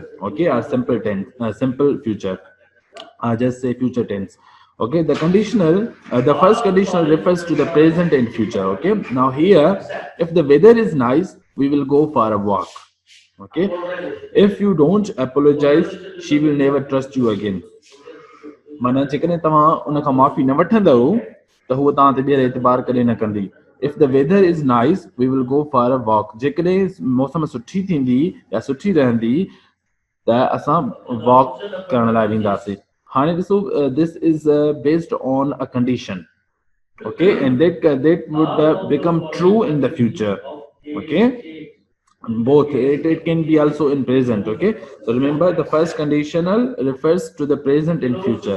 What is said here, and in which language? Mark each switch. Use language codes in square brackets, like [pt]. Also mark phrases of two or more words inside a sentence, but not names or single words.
[en] Okay, or simple tense, simple future, just say future tense. Okay, the conditional, the first conditional refers to the present and future. Okay, now here if the weather is nice we will go for a walk. Okay, if you don't apologize she will never trust you again. [sd] माना जेकॾहिं तव्हां उन खां माफ़ी न वठंदव त हूअ तव्हां ते ॿीहर एतबार कॾहिं न कंदी. [en] if the weather is nice we will go for a walk. [sd] जेकॾहिं मौसम सुठी थींदी या सुठी रहंदी त असां वॉक करण लाइ वेंदासीं. हाणे ॾिसो [en] this is based on a condition. Okay, and that would become true in the future. Okay, both it can be also in present. Okay, so remember the first conditional refers to the present and future.